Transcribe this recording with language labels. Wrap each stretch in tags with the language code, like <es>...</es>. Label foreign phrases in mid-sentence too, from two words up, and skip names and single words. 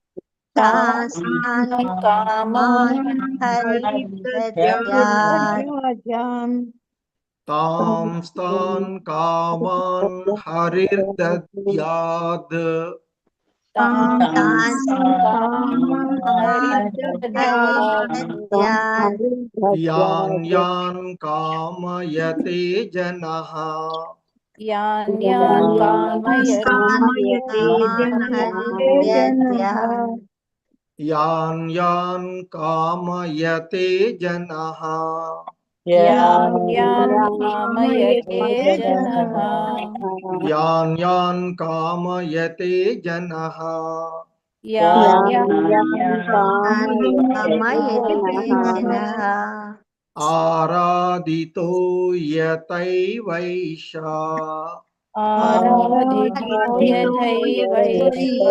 <sa>తాం స్థాన్ కామాన్ హరిర్దద్యాద్ యాన్ యాన్ కామయతే జనః यान् యాన్ కామయతే జనః यान् कामयते जनः యాన్ కామయతే జనః यान् కామయతే జనః ఆరాధితో యతైవైషా ఆరాధితో యథైవైషా</sa>